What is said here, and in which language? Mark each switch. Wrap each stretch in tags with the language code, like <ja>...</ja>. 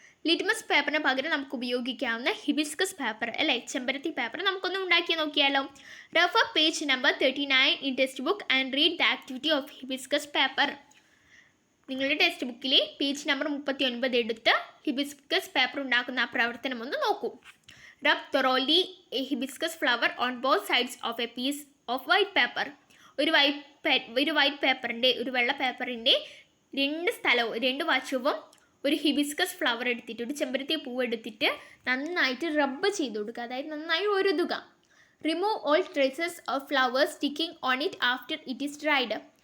<ml>Litmus പേപ്പറിന് പകരം നമുക്ക് ഉപയോഗിക്കാവുന്ന ഹിബിസ്കസ് പേപ്പർ അല്ലേ, ചെമ്പരത്തി പേപ്പർ നമുക്കൊന്ന് ഉണ്ടാക്കി നോക്കിയാലോ.</ml> <en>Refer page number 39 in textbook and read the activity of hibiscus paper.</en> <ml>നിങ്ങളുടെ ടെക്സ്റ്റ് ബുക്കിലെ പേജ് നമ്പർ 39 എടുത്ത് ഹിബിസ്കസ് പേപ്പർ ഉണ്ടാക്കുന്ന ആ പ്രവർത്തനം ഒന്ന് നോക്കൂ.</ml> <en>Rub thoroughly a hibiscus flower on both sides of a piece of white paper.</en> <ml>ഒരു white പേപ്പറിൻ്റെ, ഒരു വെള്ള പേപ്പറിൻ്റെ രണ്ട് വശവും ഒരു ഹിബിസ്കസ് ഫ്ലവർ എടുത്തിട്ട്, ഒരു ചെമ്പരത്തി പൂവ് എടുത്തിട്ട് നന്നായിട്ട് റബ്ബ് ചെയ്ത് കൊടുക്കുക, അതായത് നന്നായി ഒരുതുക.</ml> <en>Remove all traces of flowers sticking on it after it is dried.</en>